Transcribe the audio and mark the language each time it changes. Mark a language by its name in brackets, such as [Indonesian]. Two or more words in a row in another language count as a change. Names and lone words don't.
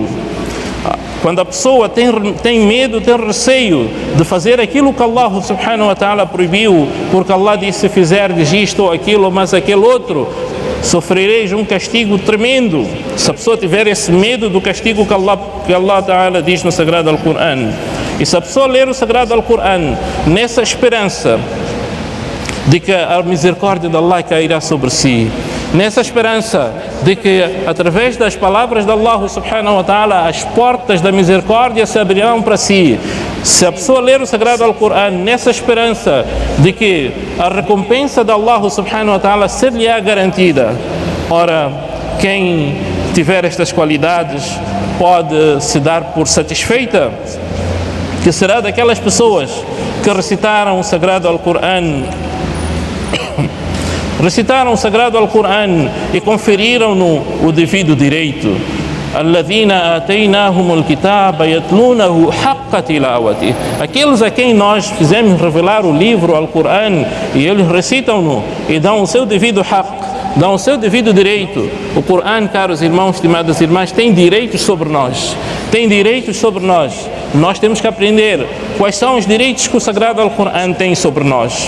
[Portuguese] Quando a pessoa tem medo, tem receio de fazer aquilo que Allah [Arabic] سبحانه وتعالى [Portuguese] proibiu, porque Allah disse: se fizerdes isto ou aquilo, mas aquele outro, sofrereis um castigo tremendo. Se a pessoa tiver esse medo do castigo que Allah ta'ala diz no Sagrado Alcorão, e se a pessoa ler o Sagrado Alcorão nessa esperança de que a misericórdia de Allah cairá sobre si, nessa esperança de que através das palavras de Allah [Arabic] سبحانه وتعالى [Portuguese] as portas da misericórdia se abrirão para si, se a pessoa ler o Sagrado Alcorão nessa esperança de que a recompensa de Allah [Arabic] سبحانه وتعالى [Portuguese] ser-lhe-á garantida, ora, quem tiver estas qualidades pode se dar por satisfeita, que será daquelas pessoas que recitaram o Sagrado Alcorão e conferiram-no o devido direito. [Arabic] الذين آتيناهم الكتاب يتلونه حق تلاوته. [Portuguese] Aqueles a quem nós fizemos revelar o livro Alcorão e eles recitam-no e dão o seu devido haqq, dão o seu devido direito. O Corão, caros irmãos, estimadas irmãs, tem direitos sobre nós. Tem direitos sobre nós. Nós temos que aprender quais são os direitos que o Sagrado Alcorão tem sobre nós.